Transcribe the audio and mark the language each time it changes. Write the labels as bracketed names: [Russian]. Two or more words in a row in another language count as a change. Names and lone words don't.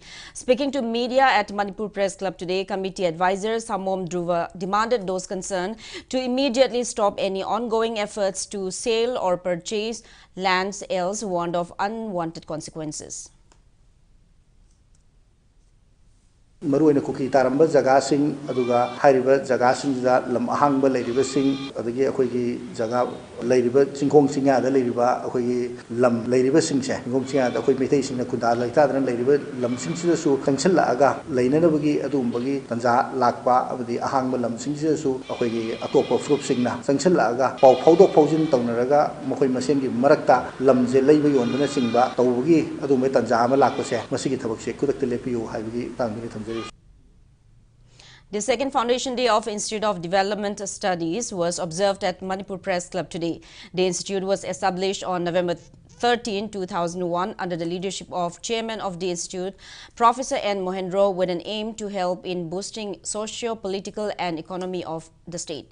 [English] Speaking to media at Manipur Press Club today, committee advisor Samom Dhruva demanded those concerned to immediately stop any ongoing efforts to sell or purchase lands, else warned of unwanted consequences. [Manipuri] Maruina kuki taramba jaga sing aduga hairiba jaga sing da lam ahangba leiriba sing adagi akhoi jaga leiriba singkhong singa da leiriba akhoi lam leiriba sing se singkhong singa da akhoi meithei singna kunda laita dan leiriba lam sing sida su tangsil la aga leinana bagi adum bagi tanja lakpa abadi ahangba lam sing sida su akhoi atopa frup singna tangsil la aga pau phaudok phaujin tawnaraga makhoi masen gi marakta lam je leiba yondana singba tawgi adum me tanja ama lakpa se masigi thabak se kudak telepiu haibagi tangni [English] The second Foundation Day of Institute of Development Studies was observed at Manipur Press Club today. The institute was established on November 13, 2001 under the leadership of Chairman of the Institute, Professor N. Mohendro, with an aim to help in boosting socio-political and economy of the state.